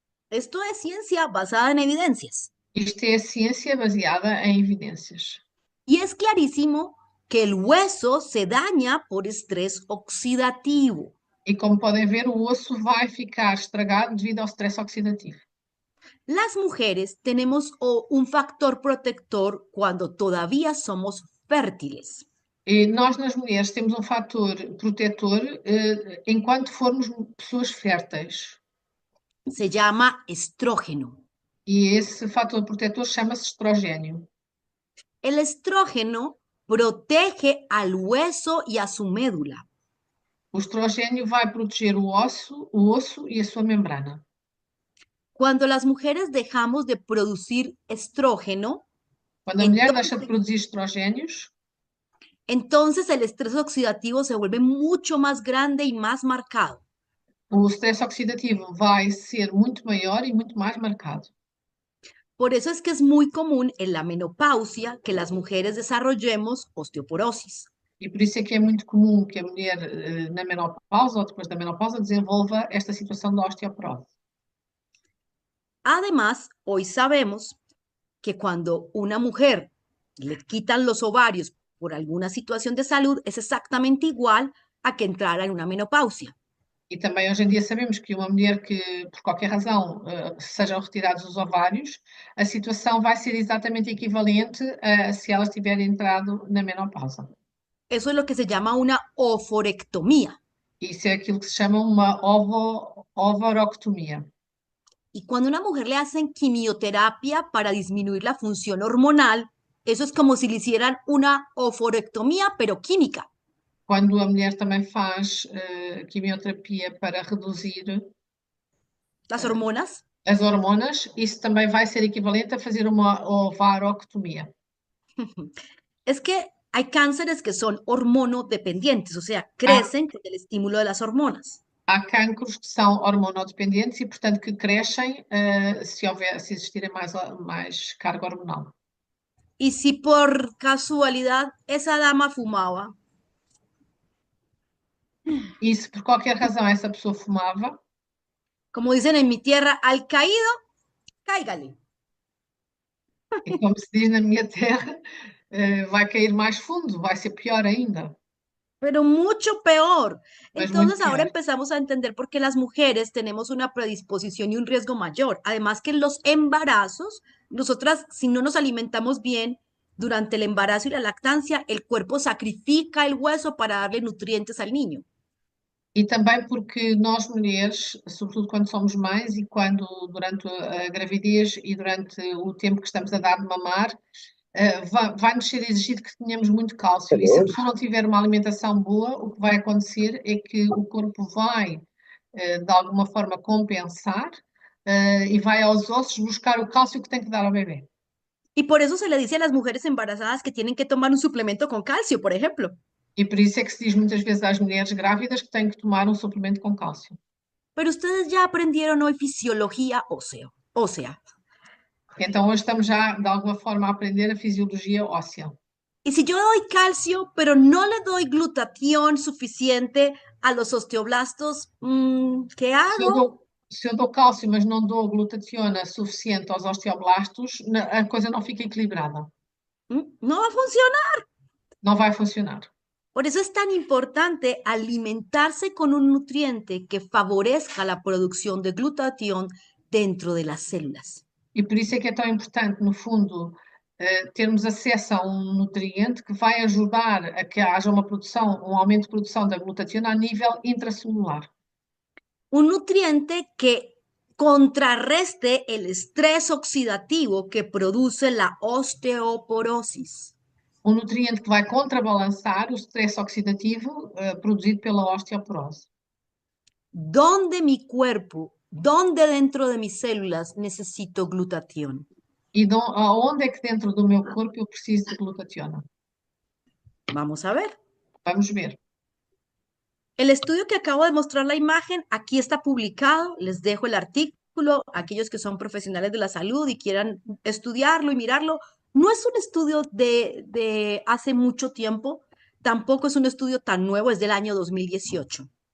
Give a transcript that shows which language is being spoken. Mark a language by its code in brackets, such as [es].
[es] Esto es ciencia basada en evidencias. [pt] Isto é a ciência baseada em evidências. [es] Y es clarísimo que el hueso se daña por estrés oxidativo. [pt] E como podem ver, o osso vai ficar estragado devido ao stress oxidativo. [es] Las mujeres tenemos un factor protector cuando todavía somos fértiles. [pt] E nós, nas mulheres, temos um fator protetor enquanto formos pessoas férteis. [es] Se llama estrógeno. [pt] E esse fator protetor chama-se estrogênio. [es] El estrógeno protege al hueso y a su médula. [pt] O estrogênio vai proteger o osso e a sua membrana. [es] Cuando las mujeres dejamos de producir estrógeno, [pt] Quando a mulher deixa de produzir estrogénios, [es] Entonces el estrés oxidativo se vuelve mucho más grande y más marcado. [pt] O stress oxidativo vai ser muito maior e muito mais marcado. [es] Por eso es que es muy común en la menopausia que las mujeres desarrollemos osteoporosis. [pt] E por isso é que é muito comum que a mulher, na menopausa ou depois da menopausa, desenvolva esta situação da osteoporose. [es] Además, hoy sabemos que cuando una mujer le quitan los ovarios por alguna situación de salud, es exactamente igual a que entrara en una menopausia. [pt] E também hoje em dia sabemos que uma mulher que, por qualquer razão, sejam retirados os ovários, a situação vai ser exatamente equivalente a se ela tiver entrado na menopausa. [es] Eso es lo que se llama una oforectomía. [pt] Isso é aquilo que se chama uma ovoroctomia. [es] Y cuando a una mujer le hacen quimioterapia para disminuir la función hormonal, eso es como si le hicieran una oforectomía, pero química. [pt] Quando a mulher também faz quimioterapia para reduzir [es] Las hormonas. [pt] as hormonas, isso também vai ser equivalente a fazer uma ovaroctomia. [es] Es que hay cánceres que son hormonodependientes, o sea, [pt] Há, [es] crecen con el estímulo de las hormonas. [pt] há cancros que são hormonodependentes e, portanto, que crescem se existirem mais carga hormonal. [es] Y si por casualidad esa dama fumaba, [pt] E se por qualquer razão essa pessoa fumava, [es] como dicen en mi tierra, al caído, cáigale. [pt] e como se diz na minha terra, vai cair mais fundo, vai ser pior ainda, [es] Pero mucho peor. [pt] mas muito [es] Entonces ahora [pt] pior. [es] empezamos a entender por qué las mujeres tenemos una predisposición y un riesgo mayor. Además que en los embarazos, nosotras, si no nos alimentamos bien durante el embarazo y la lactancia, el cuerpo sacrifica el hueso para darle nutrientes al niño. [pt] E também porque nós mulheres, sobretudo quando somos mães e quando durante a gravidez e durante o tempo que estamos a dar de mamar, vai-nos ser exigido que tenhamos muito cálcio. E se a pessoa não tiver uma alimentação boa, o que vai acontecer é que o corpo vai, de alguma forma, compensar, e vai aos ossos buscar o cálcio que tem que dar ao bebê. [es] Y por eso se le dice a las mujeres embarazadas que tienen que tomar un suplemento con calcio, por ejemplo. [pt] E por isso é que se diz muitas vezes às mulheres grávidas que têm que tomar um suplemento com cálcio. [es] Pero ustedes ya aprendieron hoy fisiología ósea. [pt] Então hoje estamos já, de alguma forma, a aprender a fisiologia óssea. [es] Y si yo doy calcio, pero no le doy glutatión suficiente a los osteoblastos, ¿qué [pt] Se eu [es] hago? [pt] dou, se eu dou cálcio, mas não dou glutationa suficiente aos osteoblastos, a coisa não fica equilibrada. [es] No va a funcionar. [pt] Não vai funcionar. [es] Por eso es tan importante alimentarse con un nutriente que favorezca la producción de glutatión dentro de las células. [pt] E por isso é que é tão importante, no fundo, termos acesso a um nutriente que vai ajudar a que haja uma produção, um aumento de produção da glutationa a nível intracelular. [es] Un nutriente que contrarreste el estrés oxidativo que produce la osteoporosis. [pt] Um nutriente que vai contrabalançar o stress oxidativo produzido pela osteoporose. [es] ¿Dónde mi cuerpo, dónde dentro de mis células necesito glutatión? [pt] E aonde é que dentro do meu corpo eu preciso de glutationa? [es] Vamos a ver. [pt] Vamos ver. [es] El estudio que acabo de mostrar la imagen, aquí está publicado. Les dejo el artículo. Aquellos que son profesionales de la salud y quieran estudiarlo y mirarlo, no es un estudio de hace mucho tiempo, tampoco es un estudio tan nuevo, es del año 2018.